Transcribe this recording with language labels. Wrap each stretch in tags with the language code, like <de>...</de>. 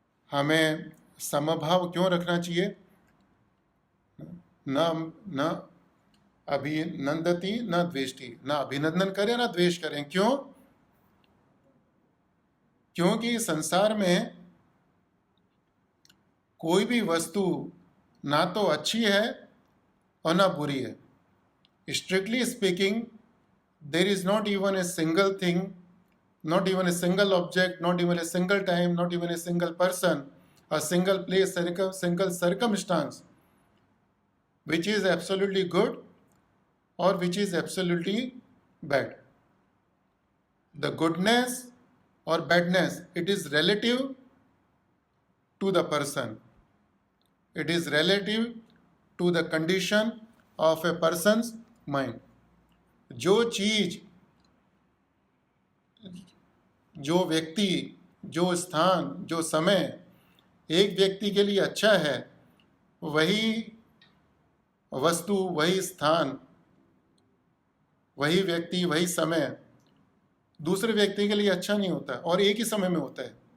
<hi>हमें समभाव क्यों रखना चाहिए?</hi> <sa>न न अभिनंदती न द्वेष्टि,</sa> <hi>ना अभिनंदन करें ना द्वेष करें। क्यों? क्योंकि संसार में कोई भी वस्तु ना तो अच्छी है और ना बुरी है।</hi> <en>Strictly speaking, there is not even a single thing, not even a single object, not even a single time, not even a single person, a single place, single circumstance which is absolutely good or which is absolutely bad. The goodness or badness, it is relative to the person. It is relative to the condition of a person's mind.</en> <hi>जो चीज, जो व्यक्ति, जो स्थान, जो समय एक व्यक्ति के लिए अच्छा है, वही वस्तु, वही स्थान, वही व्यक्ति, वही समय दूसरे व्यक्ति के लिए अच्छा नहीं होता और एक ही समय में होता है।</hi>